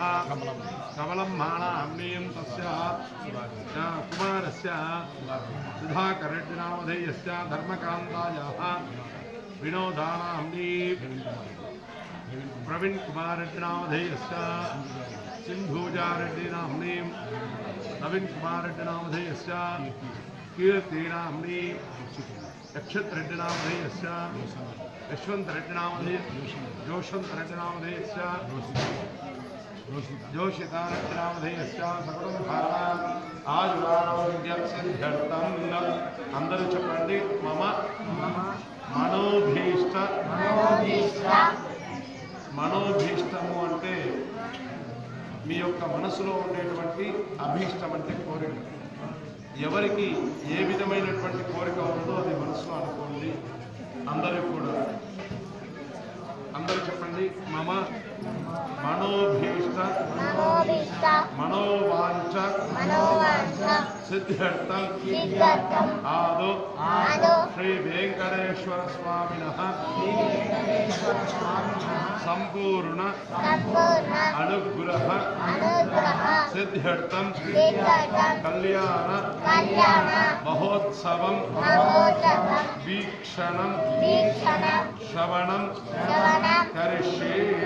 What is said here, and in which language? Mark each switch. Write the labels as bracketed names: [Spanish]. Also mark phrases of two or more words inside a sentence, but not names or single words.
[Sanskrit] कमलं मानाम्नीयं तस्य कुमारस्य सुधाकररेड्डिनामधेयस्य धर्मकान्तायाः विनोदानाम्नी प्रवीण कुमार रेड्डिनामधेयस्य सिंधूजारेड्डिनाम्नीं नवीन कुमार रेड्डिनामधेयस्य कीर्तिनाम्नी यक्षतरेड्डिनामधेयस्य यशवन्तरेड्डिनामधेयस्य जोषितारेड्डिनामधेयस्य सकलं आयुरारोग्यसिद्ध्यर्थं [Telugu] అందరూ చెప్పండి [Sanskrit] మమ మనోభీష్టము [Telugu] అంటే మీ యొక్క మనసులో ఉండేటువంటి అభీష్టం అంటే కోరిక. ఎవరికి ఏ విధమైనటువంటి కోరిక ఉందో అది మనసులో అనుకోండి. అందరూ కూడా అందరూ చెప్పండి [Sanskrit] మమ మనోభీష్ట మనోవాంఛ सिद्ध्यर्थं आदौ श्री वेंकटेश्वर स्वामिनः संपूर्ण अनुग्रह सिद्ध्यर्थं कल्याण महोत्सवं वीक्षणं श्रवणं करिष्ये।